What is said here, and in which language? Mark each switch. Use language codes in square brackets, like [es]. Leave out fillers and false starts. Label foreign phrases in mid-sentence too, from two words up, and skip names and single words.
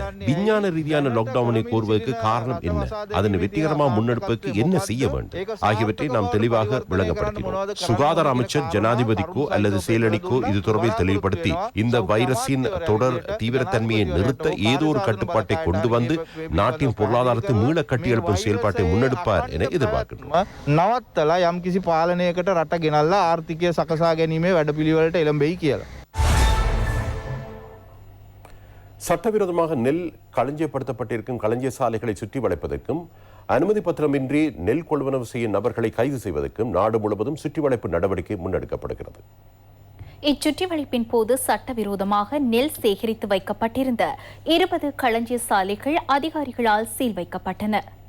[ta] விஞ்ஞான ரீதியான லாக்டவுனை கோருவதற்கு காரணம் என்ன? அதனை வெற்றிகரமாக முன்னெடுப்பதற்கு என்ன செய்ய வேண்டும் ஆகியவற்றை நாம் தெளிவாக விளங்கப்படுத்தினோம். சுகாதார அமைச்சர் ஜனாதிபதிக்கோ அல்லது செயலணிக்கோ இது தொடர்பில் தெளிவுபடுத்தி இந்த வைரஸின் தொடர் தீவிரத்தன்மையை நிறுத்த ஏதோ ஒரு கட்டுப்பாட்டை கொண்டு வந்து நாட்டின் பொருளாதாரத்தை மீள கட்டியெழுப்பும் செயல்பாட்டை முன்னெடுப்பார் என எதிர்பார்க்கிறோம். [si] නවත්තලා යම්කිසි පාලනයකට රට ගෙනල්ලා ආර්ථිකය සකසා ගැනීමේ වැඩපිළිවෙලට එළඹෙයි කියලා. [ta] சட்டவிரோதமாக நெல் களஞ்சியப்படுத்தப்பட்டிருக்கும் களஞ்சிய சாலைகளை சுற்றி வளைப்பதற்கும் அனுமதி பத்திரமின்றி நெல் கொள்வனவு செய்யும் நபர்களை கைது செய்வதற்கும் நாடு முழுவதும் சுற்றி வளைப்பு நடவடிக்கை முன்னெடுக்கப்படுகிறது. இச்சுற்றிவளைப்பின் போது சட்டவிரோதமாக நெல் சேகரித்து வைக்கப்பட்டிருந்த 20 களஞ்சிய சாலைகள் அதிகாரிகளால் சீல் வைக்கப்பட்டன.